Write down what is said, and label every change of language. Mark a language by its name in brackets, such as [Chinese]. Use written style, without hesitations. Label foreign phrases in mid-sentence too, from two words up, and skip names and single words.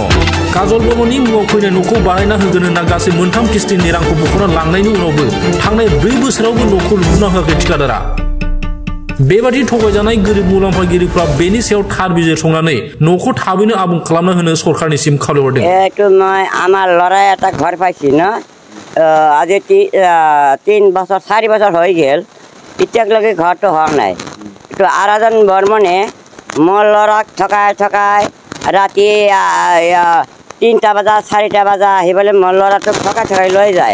[Bodo] काजल बर्मननि मुङाव फैनाय न'खौ बानायना होगोन होनना गासै मोनथाम किस्तिनि रांखौ बख'ना लांनायनि उनावबो थांनाय 4 बोसोरावबो न'खौ लुफुंना होआखै ठिकादारा। बेबादि थगायजानाय गोरिब मुलाम्फागिरिफ्रा बेनि सायाव थार बिजिरसंनानै न'खौ थाबैनो आबुं खालामना होनो सरकारनिसिम खावलायहरदों। [Assamese] এইটো মই আমাৰ ল'ৰাই এটা ঘৰ পাইছি ন আজি 3 বছৰ 4 বছৰ হৈ গ'ল, এতিয়ালৈকে ঘৰটো হোৱা নাই। এইটো আৰাধন বৰ্মনে মোৰ ল'ৰাক ঠকাই ৰাতি 3টা বজা 4টা বজা আহি পেলাই মোৰ ল'ৰাটোক ঠকাই লৈ যায়।